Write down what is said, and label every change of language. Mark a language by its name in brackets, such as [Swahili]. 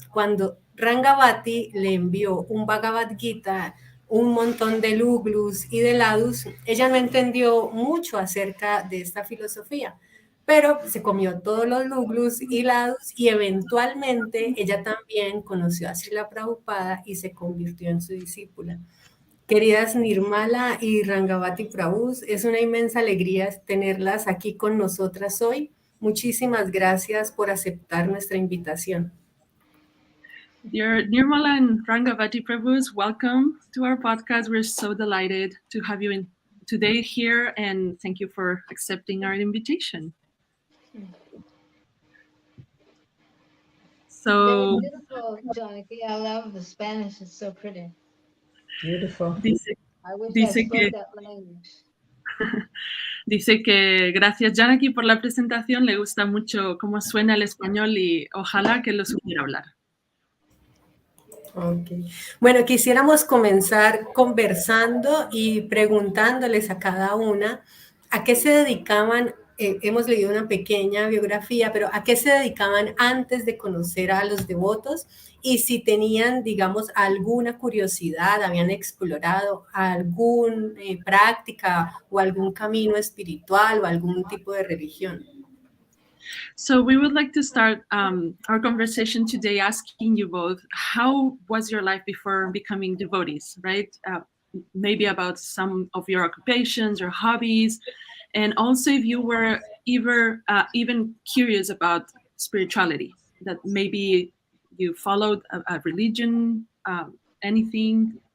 [Spanish] Cuando Rangavati le envió un Bhagavad-gita, un montón de luglus y de ladus, ella no entendió mucho acerca de esta filosofía, pero se comió todos los luglus y ladus y eventualmente ella también conoció a Srila Prabhupada y se convirtió en su discípula. Queridas Nirmala y Rangavati Prabhu, es una inmensa alegría tenerlas aquí con nosotras hoy. Muchísimas gracias por aceptar nuestra invitación. [English] Dear Nirmala and Rangavati Prabhus, welcome to our podcast. We're so delighted to have you today here, and thank you for accepting our invitation. So very beautiful, Janaki. I love the Spanish. It's so pretty. Beautiful. I wish I spoke that language. [Spanish] Dice que gracias Janaki por la presentación, le gusta mucho cómo suena el español y ojalá que lo supiera hablar. Okay. Bueno, quisiéramos comenzar conversando y preguntándoles a cada una a qué se dedicaban. Hemos leído una pequeña biografía, pero ¿a qué se dedicaban antes de conocer a los devotos? Y si tenían, digamos, alguna curiosidad, habían explorado alguna práctica o algún camino espiritual o algún tipo de religión. [English] So we would like to start our conversation today asking you both, how was your life before becoming devotees, right? Maybe about some of your occupations or hobbies, and also if you were even curious about spirituality, that maybe you followed a religion, anything.